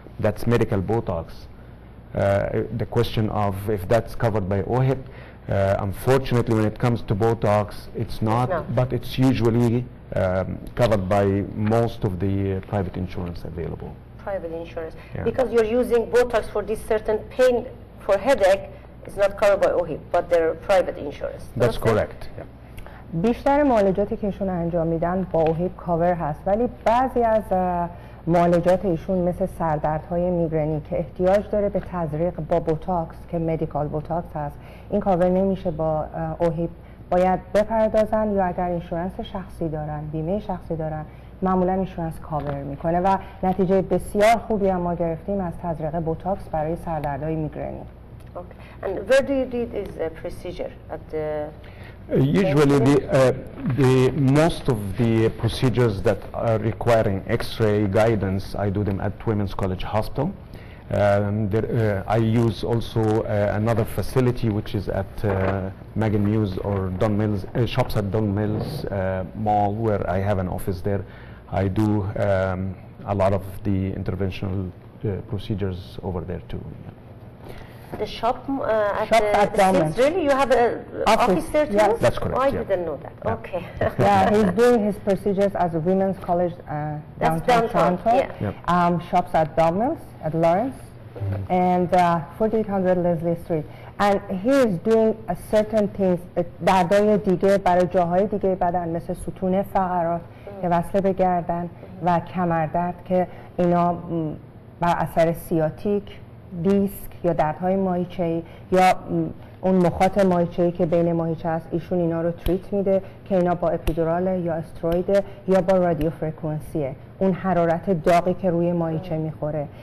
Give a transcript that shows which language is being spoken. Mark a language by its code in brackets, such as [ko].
[en] That's medical Botox. The question of if that's covered by OHIP, unfortunately when it comes to Botox, it's not, but it's usually covered by most of the private insurance available. Private insurance. Yeah. Because you're using Botox for this certain pain for headache, it's not covered by OHIP, but they're private insurance. That's correct. Yeah. [fa] بیشتر معالجاتی که ایشون انجام میدن با اوهیپ کاور هست، ولی بعضی از معالجات ایشون مثل سردردهای میگرنی که احتیاج داره به تزریق با بوتاکس که مدیکال بوتاکس هست، این کاور نمیشه با اوهیپ، باید بپردازن یا اگر اینشورنس شخصی دارن، بیمه شخصی دارن، معمولا اینشورنس کاور میکنه و نتیجه بسیار خوبی هم ما گرفتیم از تزریق بوتاکس برای سردردهای میگرنی. [en] Okay. And where do you do this procedure? At the usually most of the procedures that are requiring X-ray guidance, I do them at Women's College Hospital. I use also another facility which is at Megan Muse or Don Mills, shops at Don Mills Mall, where I have an office there. I do a lot of the interventional procedures over there too. Yeah. The shop at the really? You have an office there too? Yes. That's correct. Oh, I yeah. didn't know that. Yeah. Okay. Yeah, he's doing his procedures at the Women's College downtown Toronto. Yeah. Yep. Shops at Domino's, at Lawrence, and 4800 Leslie Street. And he is doing certain things [fa] دردای دیگه برای جاهای دیگه بدن مثل ستون فقرات که وصل به گردن و کمردرد که اینا بر اثر سیاتیک، دیسک یا دردهای ماهیچه‌ای یا اون مخاط ماهیچه‌ای که بین ماهیچه هست، ایشون اینا رو تریت میده که اینا با اپیدورال یا استروید یا با رادیو فرکانسیه، اون حرارت داغی که روی ماهیچه میخوره.